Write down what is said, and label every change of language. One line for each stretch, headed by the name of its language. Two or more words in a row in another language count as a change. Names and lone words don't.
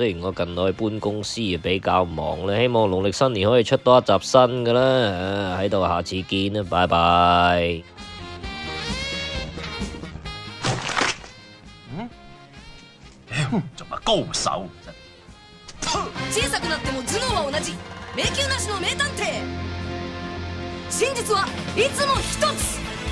Cantonese: 雖然我近來搬公司比較忙啦，希望農曆新年可以出多一集新噶啦。喺度下次見啦，拜拜。仲係高手真。
Japanese: 小さくなっても頭脳は同じ迷宮なしの名探偵真実はいつも一つ